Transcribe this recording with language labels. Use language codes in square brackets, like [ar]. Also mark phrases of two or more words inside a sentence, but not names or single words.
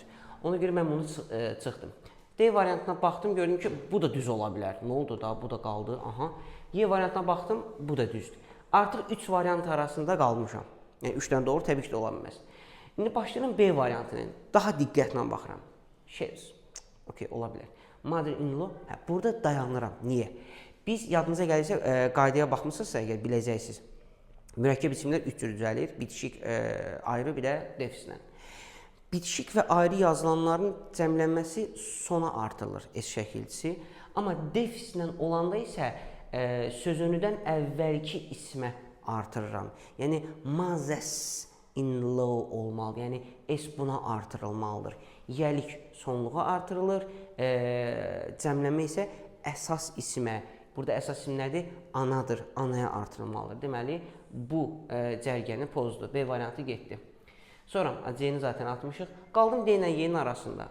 [az] Ona görə mən bunu çıxdım. D variantına baxdım, gördüm ki, bu da düz ola bilər. Nə oldu da, bu da qaldı, aha. Y variantına baxdım, bu da düzdür. Artıq 3 variant arasında qalmışam. Yəni 3-dən doğru təbii ki də ola bilməz. İndi başlayıram B variantına, daha diqqətlə baxıram. Shelves, okey, ola bilər. Mother-in-law, burada dayanıram, niyə? Biz yadınıza gəlirsə, qaydaya baxmısınızsa, əgər biləcəksiniz. Mürəkkəb isimlər 3 cür düzəlir. Bitişik ayrı, bir də defislə. Bitişik və ayrı yazılanların cəmlənməsi sona artırılır S şəkilçisi. Amma defislə olanda isə sözünüdən əvvəlki ismə artırıram. Yəni mothers-in-law olmalı. Yəni s buna artırılmalıdır. Yəlik sonluğa artırılır. Cəmləmə isə əsas ismə. Burada əsas isim nədir? Anadır. Anaya artırılmalıdır. Deməli, bu cərgəni pozdu. B variantı getdi. Sonra C-ni zaten atmışıq. Qaldım D ilə Y-nin arasında.